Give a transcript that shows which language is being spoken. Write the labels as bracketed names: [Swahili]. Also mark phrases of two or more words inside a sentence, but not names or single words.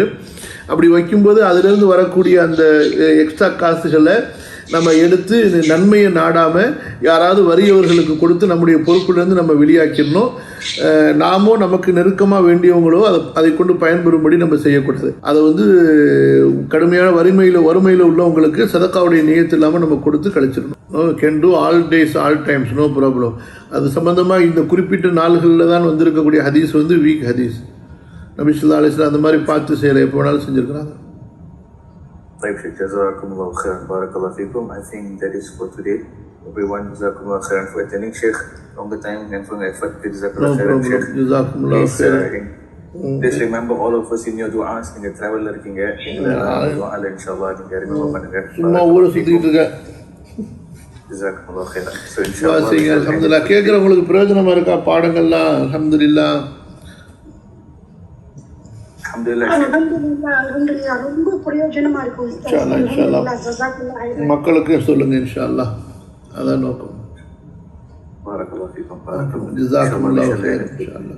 [Tamil] அப்படி வைக்கும்போது அதிலிருந்து வரக்கூடிய அந்த எக்ஸ்ட்ரா காசுகளை நம்ம எடுத்து நன்மையை நாடாமல் யாராவது வறியவர்களுக்கு கொடுத்து நம்முடைய பொறுப்பிலிருந்து நம்ம வெளியாக்கிடணும். நாமோ நமக்கு நெருக்கமாக வேண்டியவங்களோ அதை கொண்டு பயன்பெறும்படி நம்ம செய்யக்கூடாது. அதை கடுமையான வறுமையில் உள்ளவங்களுக்கு சதக்காவுடைய நியத்து இல்லாமல் நம்ம கொடுத்து கழிச்சிடணும். [English] can do all days all times, no problem. [Tamil] அது சம்பந்தமாக இந்த குறிப்பிட்ட நாள்களில் தான் வந்திருக்கக்கூடிய ஹதீஸ் [English] weak hadith. [Tamil] நபி [Arabic] صلى الله عليه وسلم [Tamil] அந்த மாதிரி பார்த்து செய்யலை, எப்போ வேணாலும் செஞ்சுருக்கிறாங்க. [Arabic] جزاكم الله خيرا، بارك الله فيكم. [English] I think that is for today. Everyone, [Arabic] جزاكم الله خيرا [English] for attending, Sheikh. Longer time and for the effort. [Arabic] جزاكم الله خيرا, Sheikh. جزاكم الله خيرا. [English] Please remember all of us in your du'as. [Tamil] நீங்க travel இருக்கீங்க, நீங்க inshallah நீங்க remember பண்ணுங்க. சும்மா ஊரை சுத்திட்டு இருக்க. [Arabic] جزاكم الله خيرا. So إن شاء الله [Tamil] alhamdulillah கேக்குறவங்களுக்கு பிரயோஜனமா இருக்கா பாடங்கள்லாம்? அல்ஹம்துலில்லாஹ். ரொம்ப பிரயோஜனமா இருக்கும். மக்களுக்கு சொல்லுங்க [Arabic] إن شاء الله, [Tamil] அதான் நோக்கம். [Arabic] جزاكم الله خيرا إن شاء الله.